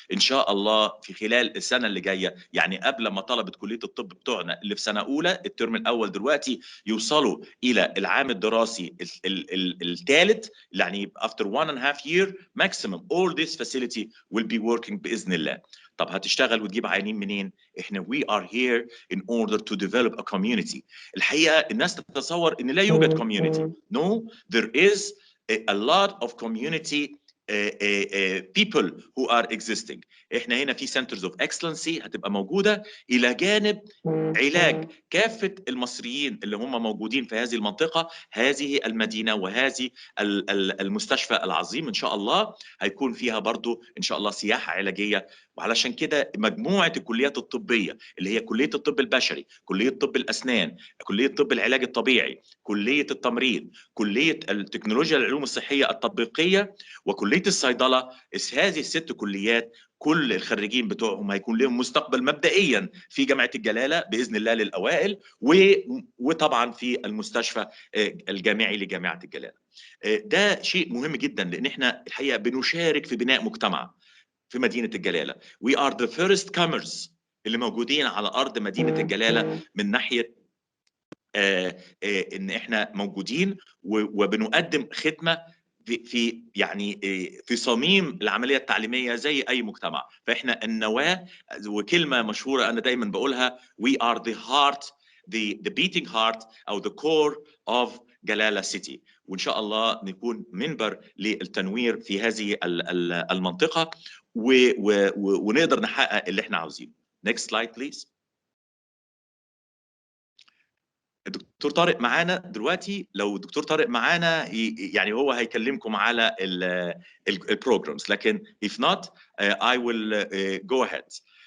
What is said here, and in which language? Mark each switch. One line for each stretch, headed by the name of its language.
Arabic: ان شاء الله في خلال السنة اللي جاية، يعني قبل ما طلبة كلية الطب بتوعنا اللي في سنة أولى الترم الأول دلوقتي يوصلوا إلى العام الدراسي الثالث، يعني
English: after 1.5 year maximum all this facility will be working
Arabic: بإذن الله. طب هتشتغل وتجيب عيانين منين؟ احنا
English: we are here in order to develop a community.
Arabic: الحقيقه الناس تتصور ان لا يوجد community.
English: No, there is a lot of community people who are existing.
Arabic: احنا هنا في
English: centers of excellency
Arabic: هتبقى موجوده الى جانب علاج كافه المصريين اللي هم موجودين في هذه المنطقه، هذه المدينه وهذه المستشفى العظيم ان شاء الله هيكون فيها برضو ان شاء الله سياحه علاجيه. وعلشان كده مجموعه الكليات الطبيه اللي هي كليه الطب البشري، كليه طب الاسنان، كليه طب العلاج الطبيعي، كليه التمريض، كليه التكنولوجيا العلوم الصحيه التطبيقيه، وكليه الصيدله، هذه الست كليات كل الخريجين بتوعهم هيكون لهم مستقبل مبدئيا في جامعه الجلاله باذن الله للاوائل، وطبعا في المستشفى الجامعي لجامعه الجلاله. ده شيء مهم جدا لان احنا الحقيقه بنشارك في بناء مجتمع في مدينه الجلاله.
English: We are the first comers
Arabic: اللي موجودين على ارض مدينه الجلاله من ناحيه ان احنا موجودين وبنقدم خدمه في يعني في صميم العمليه التعليميه زي اي مجتمع. فاحنا النواه، وكلمه مشهوره انا دايما بقولها
English: we are the heart, the beating heart
Arabic: او
English: the core of
Arabic: جلاله سيتي. وان شاء الله نكون منبر للتنوير في هذه المنطقه ونقدر نحقق اللي احنا عاوزينه.
English: Next slide please.
Arabic: الدكتور طارق معانا دلوقتي. لو الدكتور طارق معانا يعني هو هيكلمكم على البروجرامز، لكن
English: if not I will go ahead.